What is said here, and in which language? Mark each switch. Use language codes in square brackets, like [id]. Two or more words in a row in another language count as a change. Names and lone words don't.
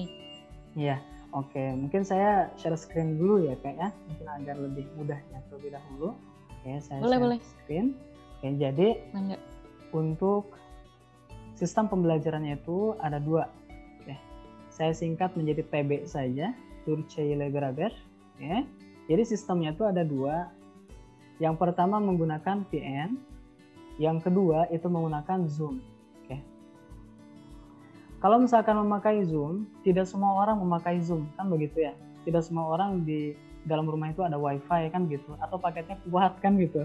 [id] Iya, oke. Mungkin saya share screen dulu ya Kak ya. Mungkin agar lebih mudah ya terlebih dahulu. Oke, saya boleh. Screen. Oke, jadi untuk sistem pembelajarannya itu ada 2. Oke. Saya singkat menjadi TB saja, [tr] Türkçe ile beraber. [id] Ya. Jadi sistemnya itu ada 2. Yang pertama menggunakan VN, yang kedua itu menggunakan Zoom. Oke. Kalau misalkan memakai Zoom, tidak semua orang memakai Zoom, kan begitu ya. Tidak semua orang di dalam rumah itu ada WiFi kan gitu, atau paketnya kuat kan gitu.